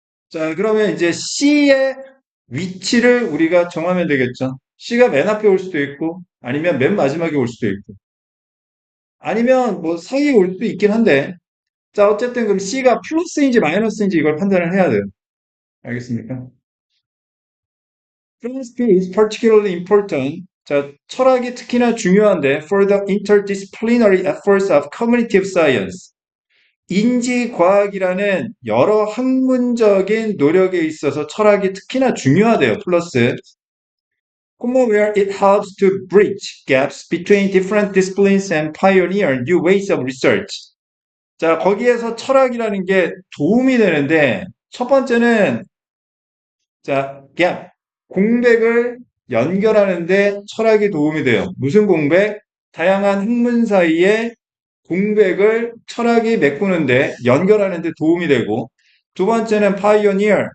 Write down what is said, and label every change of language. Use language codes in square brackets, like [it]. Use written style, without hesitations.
[ko] 자, 그러면 이제 C의 위치를 우리가 정하면 되겠죠. C가 맨 앞에 올 수도 있고, 아니면 맨 마지막에 올 수도 있고, 아니면 뭐 사이에 올 수도 있긴 한데, 자, 어쨌든 그럼 C가 플러스인지 마이너스인지 이걸 판단을 해야 돼요. 알겠습니까? [en] Philosophy is particularly important. [ko] 자, 철학이 특히나 중요한데, [en] for the interdisciplinary efforts of cognitive science. [ko] 인지과학이라는 여러 학문적인 노력에 있어서 철학이 특히나 중요하대요. 플러스. [en] where it helps to bridge gaps between different disciplines and pioneer new ways of research. [ko] 자, 거기에서 철학이라는 게 도움이 되는데, 첫 번째는, 자, gap, 공백을 연결하는데 철학이 도움이 돼요. 무슨 공백? 다양한 학문 사이에 공백을 철학이 메꾸는데 연결하는 데 도움이 되고 두 번째는 pioneer.